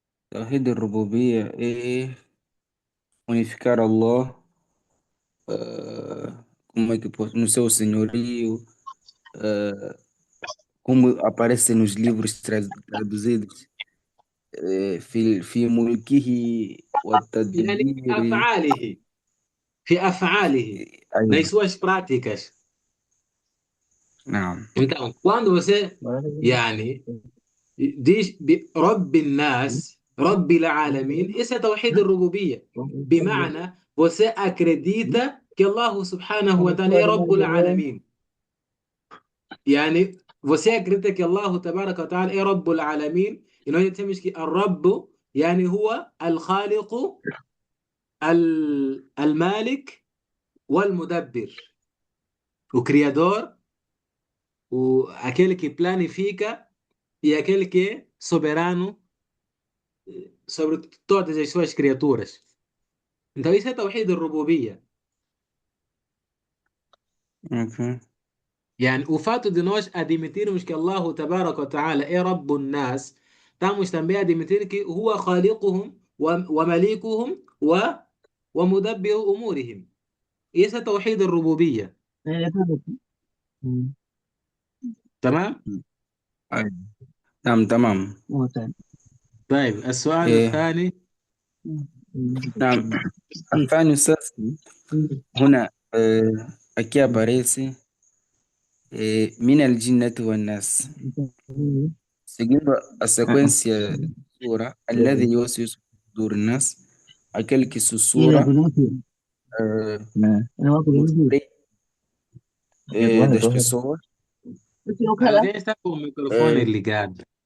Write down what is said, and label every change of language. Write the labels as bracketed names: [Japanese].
[Portuguese] Tawhid al-rububiyya é unificar Allah, como é que posso, no seu senhorio, como aparece nos livros traduzidos, [Arabic] في ملكه يعني في والتدبير. أفعاله، في أفعاله، [Portuguese] nas [Arabic] أيوة. [Portuguese] suas práticas. [Arabic] نعم. [Portuguese] Então, quando você [Arabic] يعني [Portuguese] diz [Arabic] رب الناس رب العالمين, [Portuguese] isso é [Arabic] توحيد الربوبية. بمعنى [Portuguese] você acredita que Allah subhanahu wa ta'ala é [Arabic] رب العالمين. يعني [Portuguese] você acredita que Allah [Arabic] تبارك وتعالى [Portuguese] é [Arabic] رب العالمين. [Portuguese] E nós dizemos que [Arabic] الرب يعني هو الخالق المالك والمدبر. [Portuguese] O criador, aquele que planifica e aquele que é soberano sobre todas as suas criaturas. Então isso é [Arabic] توحيد الربوبية. Ok. يعني [Portuguese] o fato de nós admitirmos que Allah [Arabic] تبارك وتعالى [Portuguese] é [Arabic] رب الناس, [Portuguese] estamos também a admitir que [Arabic] هو خالقهم ومليكهم ومدبر أمورهم. [Portuguese] isso é [Arabic] توحيد الربوبية. تمام. أيوة. نعم تمام. طيب السؤال إيه. الثاني. نعم. الثاني أستاذ هنا [Portuguese] aqui aparece [Arabic] من الجنة والناس. [Portuguese] Seguindo a sequência da sura, [Arabic] الذي يوسوس في صدور الناس, [Portuguese] aquele que sussurra nos peitos das pessoas. Alguém está com o microfone ligado.